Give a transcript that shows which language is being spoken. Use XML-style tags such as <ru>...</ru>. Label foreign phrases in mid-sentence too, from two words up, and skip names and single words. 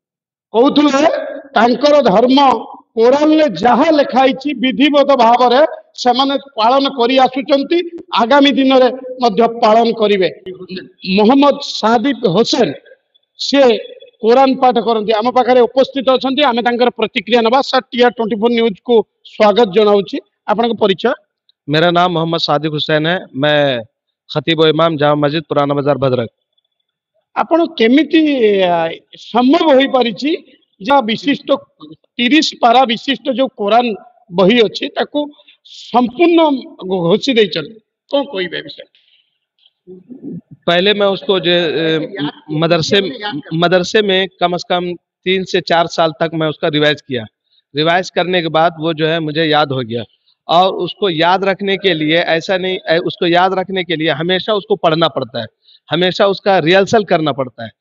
<or>କହୁଥିଲେ ତାଙ୍କର ଧର୍ମ କୋରାନରେ ଯାହା ଲେଖା ହେଇଛି ବିଧିବଦ୍ଧ ଭାବରେ ସେମାନେ ପାଳନ କରି ଆସୁଛନ୍ତି, ଆଗାମୀ ଦିନରେ ମଧ୍ୟ ପାଳନ କରିବେ। ମୋହମ୍ମଦ ସାଦିକ ହୋସେନ ସେ କୋରାନ ପାଠ କରନ୍ତି, ଆମ ପାଖରେ ଉପସ୍ଥିତ ଅଛନ୍ତି। ଆମେ ତାଙ୍କର ପ୍ରତିକ୍ରିୟା ନେବା। ସାର୍, TR24 ନ୍ୟୁଜକୁ ସ୍ୱାଗତ ଜଣାଉଛି। ଆପଣଙ୍କ ପରିଚୟ?</or> <hi>मेरा नाम मोहम्मद सादिक हुसैन है। मैं खतीब इमाम जामा मस्जिद पुराना बाजार भद्रक।</hi> <or>ଆପଣ କେମିତି ସମ୍ଭବ ହୋଇପାରିଛି ଯେ ବିଶିଷ୍ଟ 30 ପାରା ବିଶିଷ୍ଟ ଯୋଉ କୋରାନ ବହି ଅଛି ତାକୁ ସମ୍ପୂର୍ଣ୍ଣ ଘୋଷି ଦେଇଛନ୍ତି? କଣ କହିବେ ବିଷୟ?</or> <hi>पहले मैं उसको जो मदरसे में कम से कम 3 से 4 साल तक मैं उसका रिवाइज किया। रिवाइज करने के बाद वो जो है मुझे याद हो गया। और उसको याद रखने के लिए ऐसा नहीं, उसको याद रखने के लिए हमेशा उसको पढ़ना पड़ता है, हमेशा उसका रिहर्सल करना पड़ता है।</hi>